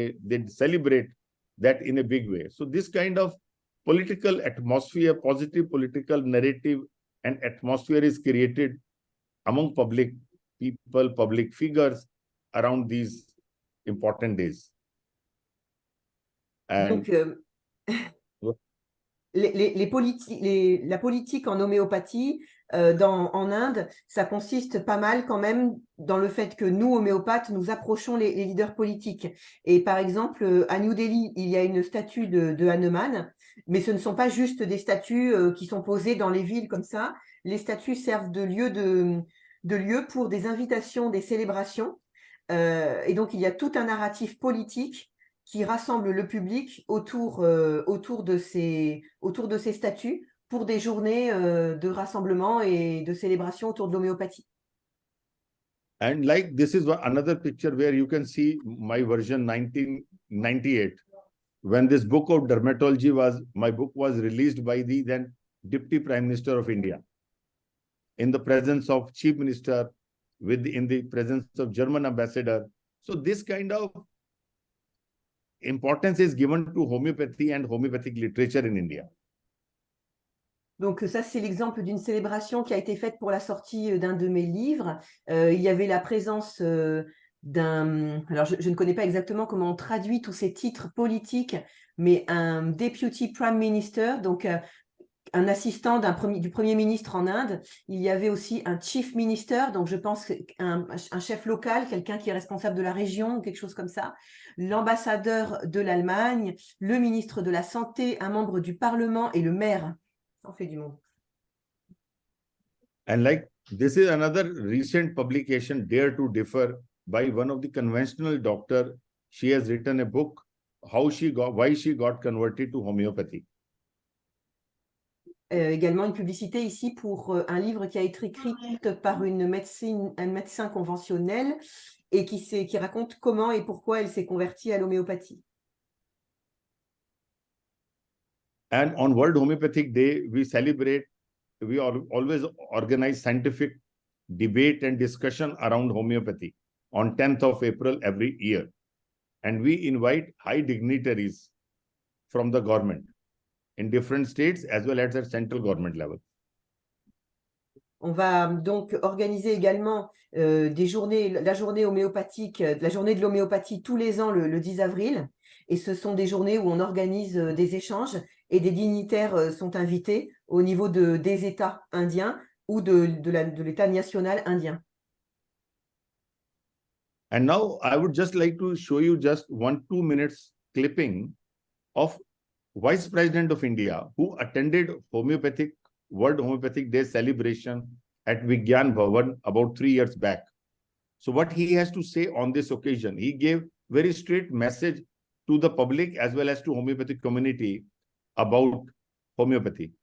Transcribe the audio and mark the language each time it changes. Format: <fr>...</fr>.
<en>They celebrate that in a big way. So this kind of political atmosphere, positive political narrative and atmosphere is created among public people, public figures around these important days. And</en> <fr>donc, la politique en homéopathie en Inde, ça consiste pas mal quand même dans le fait que nous, homéopathes, nous approchons les leaders politiques. Et par exemple, à New Delhi, il y a une statue de Hahnemann, mais ce ne sont pas juste des statues qui sont posées dans les villes comme ça. Les statues servent de lieu pour des invitations, des célébrations. Et donc, il y a tout un narratif politique qui rassemble le public autour de ces statues pour des journées de rassemblement et de célébration autour de l'homéopathie.</fr> <en>And like this is another picture where you can see my version 1998. When this book of dermatology my book was released by the then Deputy Prime Minister of India, in the presence of Chief Minister, in the presence of German ambassador. So this kind of importance is given to homeopathy and homeopathic literature in India.</en> <fr>Donc ça, c'est l'exemple d'une célébration qui a été faite pour la sortie d'un de mes livres. Il y avait la présence d'un... Alors, je ne connais pas exactement comment on traduit tous ces titres politiques, mais un Deputy Prime Minister, donc un assistant du Premier ministre en Inde. Il y avait aussi un Chief Minister, donc je pense un chef local, quelqu'un qui est responsable de la région, quelque chose comme ça. L'ambassadeur de l'Allemagne, le ministre de la Santé, un membre du Parlement et le maire. Ça en fait du monde.</fr> <en>And like this is another recent publication, Dare to Differ, by one of the conventional doctor. She has written a book, why she got converted to homeopathy.</en> <fr>Également une publicité ici pour un livre qui a été écrit par un médecin conventionnel et qui raconte comment et pourquoi elle s'est convertie à l'homéopathie.</fr> <en>And on World Homeopathic Day, we always organize scientific debate and discussion around homeopathy on 10th of April every year. And we invite high dignitaries from the government in different states as well as at central government level.</en> <fr>On va donc organiser également la journée homéopathique, la journée de l'homéopathie tous les ans le 10 avril. Et ce sont des journées où on organise des échanges et des dignitaires sont invités au niveau des États indiens ou de l'État national indien.</fr> <en>And now I would just like to show you just 1-2 minutes clipping of Vice President of India who attended World Homeopathic Day celebration at Vigyan Bhavan about 3 years back. So what he has to say on this occasion, he gave very straight message to the public as well as to homeopathic community about homeopathy.</en>